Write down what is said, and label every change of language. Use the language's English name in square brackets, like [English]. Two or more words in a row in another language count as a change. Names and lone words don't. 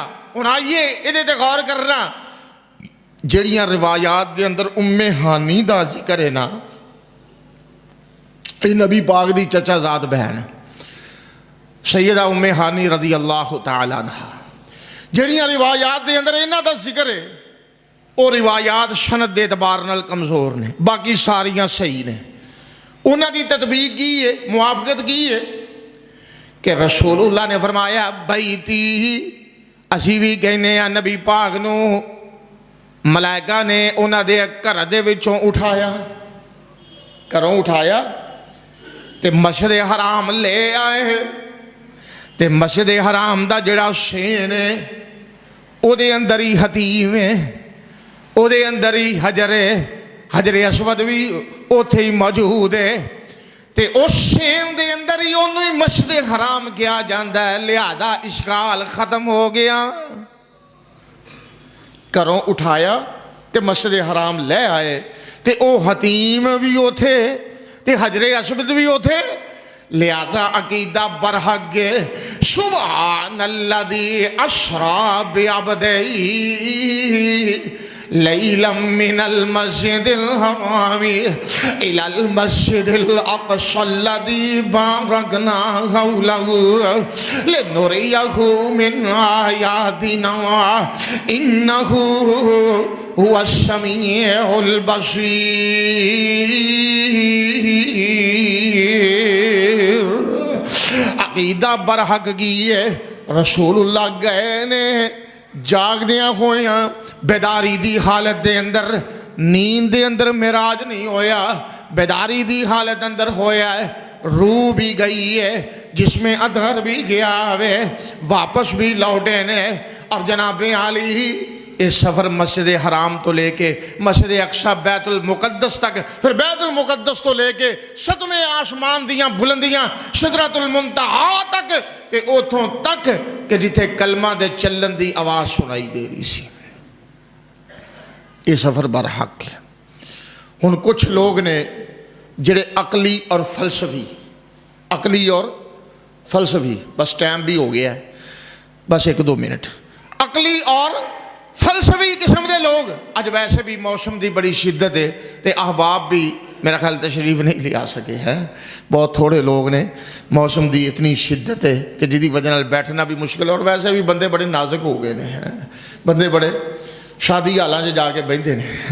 [Punjabi] ہن آئیے یہ تے غور کرنا، جڑیاں روایات دے اندر ام ہانی دا ذکر ہے نا، یہ نبی پاک دی چچا زاد بہن سیدہ ام ہانی [Arabic] رضی اللہ تعالیٰ عنہ، [Punjabi] جہڑیاں روایات دے اندر انہاں دا ذکر ہے وہ روایات سند دے اعتبار نال کمزور نے، باقی ساریاں صحیح نے۔ انہاں دی تطبیق کی ہے، موافقت کی ہے کہ رسول اللہ نے فرمایا بیتی، اسی بھی کہنے ہیں نبی پاک نو ملائکہ نے انہاں دے گھر دے وچوں اٹھایا، گھروں اٹھایا تے مسجد حرام لے آئے تے مسجد حرام دا جڑا شین ہے او دے اندر ہی حتیم ہے، او دے اندر ہی حجر اسود بھی اوتھے ہی موجود ہے تے اس شین دے اندر ہی انہوں ہی مسجد حرام کیا جاندہ ہے، لہذا اشکال ختم ہو گیا۔ گھروں اٹھایا تے مسجد حرام لے آئے تے او حتیم بھی اوتھے تے حجر اسود بھی اوتھے، لہذا عقیدہ برحق [Arabic] سبحان الذی اسری بعبدہ لیلا من المسجد الحرام الی المسجد الاقصی الذی بارکنا حولہ لنریہ من آیاتنا انہ هو السمیع البصیر۔ [Punjabi] عقیدہ برحق کی ہے، رسول اللہ گئے نے جاگ دیاں ہویاں بیداری دی حالت دے اندر، نیند دے اندر معراج نہیں ہویا، بیداری دی حالت اندر ہویا ہے، روح بھی گئی ہے، جسم اطہر بھی گیا ہے، واپس بھی لوٹے نے، اور جناب عالی اس سفر مسجد حرام تو لے کے مسجد اقصی بیت المقدس تک، پھر بیت المقدس تو لے کے ستویں آسمان دیاں بلندیاں سدرۃ المنتہا تک، کہ اوتھوں تک کہ جتھے کلمہ دے چلن دی آواز سنائی دے رہی سی۔ یہ سفر برحق ہے۔ ہن کچھ لوگ نے جڑے عقلی اور فلسفی، بس ٹائم بھی ہو گیا ہے، بس 1-2 منٹ، عقلی اور فلسفی قسم دے لوگ، اج ویسے بھی موسم دی بڑی شدت ہے تے احباب بھی میرا خیال تشریف نہیں لے آ سکے ہیں، بہت تھوڑے لوگ نے، موسم دی اتنی شدت ہے کہ جدی وجہ نال بیٹھنا بھی مشکل ہے، اور ویسے بھی بندے بڑے نازک ہو گئے ہیں، بندے بڑے شادی حالاں جا کے بہندے نے،